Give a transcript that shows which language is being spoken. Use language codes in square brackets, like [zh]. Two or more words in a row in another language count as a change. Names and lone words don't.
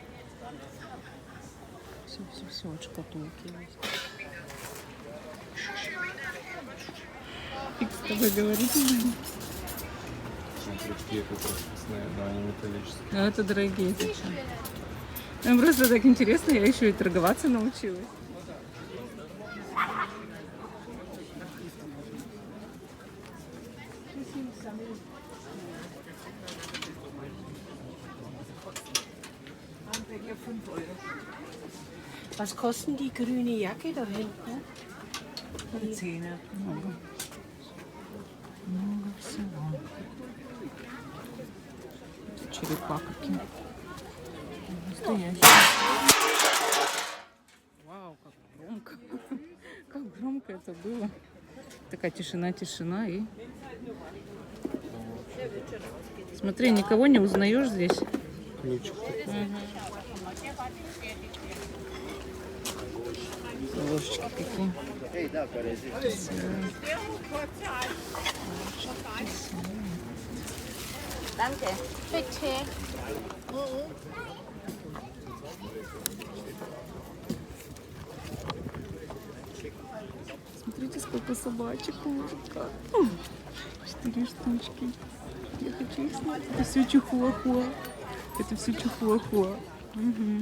[ru] Все, вот шкатулки есть. Фиг с тобой говорить. Крючки это пропускные, но они металлические. Ну, это дорогие, ты что? Нам просто так интересно, я еще и торговаться научилась. [de] Was kosten die grüne Jacke da hinten? Die Zehner. [ru] Много. Много всего. Тут черепа какие. Настоящие. Вау, как громко. Как громко это было. Такая тишина и... Смотри, никого не узнаешь здесь. Ключик. Ложечки какие. [de] Danke. Bitte. [ru] Смотрите, сколько собачек у мужика. 4 штучки. Я хочу их снять. Это все чихуахуа. Это все чихуахуа. Угу.